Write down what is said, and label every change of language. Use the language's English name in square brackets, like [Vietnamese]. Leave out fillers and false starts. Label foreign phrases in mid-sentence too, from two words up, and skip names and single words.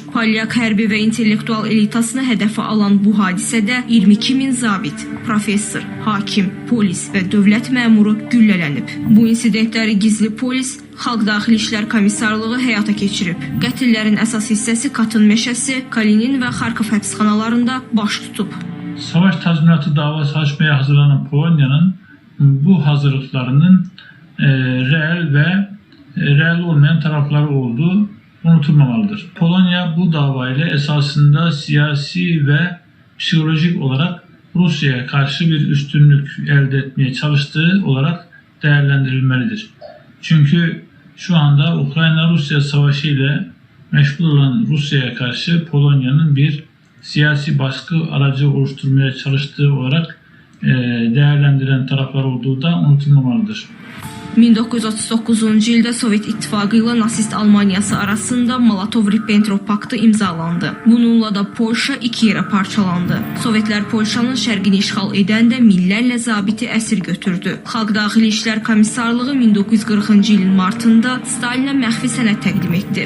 [Azerbaijani] Polyak hərbi və intellektual elitasını hədəfə alan bu hadisədə 22 min professor, hakim, polis və dövlət məmuru güllələnib. Bu insidentləri gizli polis Xalq Daxili İşlər Komissarlığı həyata keçirib. Qətillərin əsas hissəsi Katın meşəsi, Kalinin və Xarkov həbsxanalarında baş tutub. [Turkish] Savaş tazminatı davası açmaya hazırlanan Polonya'nın bu hazırlıklarının reel olmayan tarafları olduğu unutulmamalıdır. Polonya bu davayla esasında siyasi ve psikolojik olarak Rusya'ya karşı bir üstünlük elde etmeye çalıştığı olarak değerlendirilmelidir. Çünkü şu anda Ukrayna-Rusya savaşı ile meşgul olan Rusya'ya karşı Polonya'nın bir siyasi baskı aracı oluşturmaya çalıştığı olarak değerlendiren taraflar olduğu da unutulmamalıdır. [Azerbaijani] 1939-cu ildə Sovet İttifaqı ilə nasist Almaniyası arasında Molotov-Ribbentrop paktı imzalandı. Bununla da Polşa iki yerə parçalandı. Sovetlər Polşanın şərqini işğal edəndə minlərlə zabiti əsir götürdü. Xalq Daxili İşlər Komissarlığı 1940-cı ilin martında Stalinə məxfi sənəd təqdim etdi.